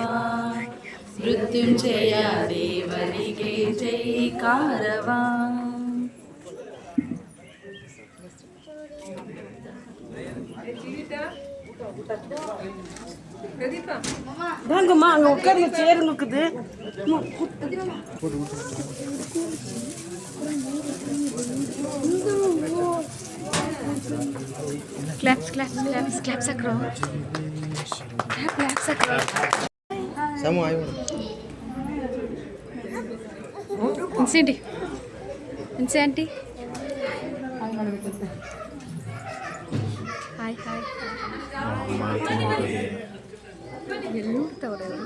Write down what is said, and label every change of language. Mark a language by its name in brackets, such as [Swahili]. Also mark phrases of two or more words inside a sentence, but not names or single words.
[Kannada] ಮೃತ್ಯುಂಜಯ ದೇವರಿಗೆ ಜೈಕಾರವ. [Tamil] வாங்கம்மா, அங்கே உட்காருங்க, சேர் இருக்குது. Claps acro. Claps acro. Samu ayo. Inci. [Kannada] ಹಾಯ್ ಎಲ್ಲಿ ನೋಡ್ತಾವ್ರೆ